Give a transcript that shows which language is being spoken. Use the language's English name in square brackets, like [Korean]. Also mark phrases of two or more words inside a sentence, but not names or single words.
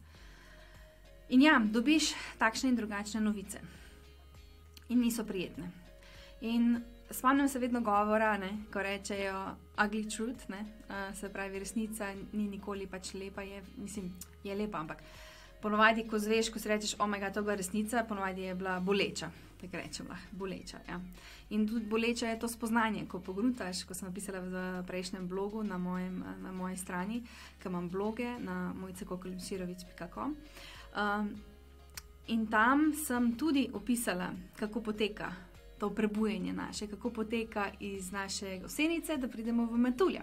[Slovenian] In ja, dobiš takšne in drugačne novice in niso prijetne. In spomnim se vedno govora, ko rečejo [English] ugly truth, [Slovenian] se pravi resnica ni nikoli pač lepa, je lepa, ampak ponovadi, ko zveš, ko si rečeš, [English] oh my god, [Slovenian] to je bila resnica, ponovadi je bila boleča, tako rečem lahko, boleča, ja. In tudi boleča je to spoznanje, ko pogruntaš, ko sem napisala v prejšnjem blogu na moji strani, ki imam bloge na mojcakokelimširović.com. In tam sem tudi opisala, kako poteka to prebujanje naše, kako poteka iz naše gosenice, da pridemo v metulja.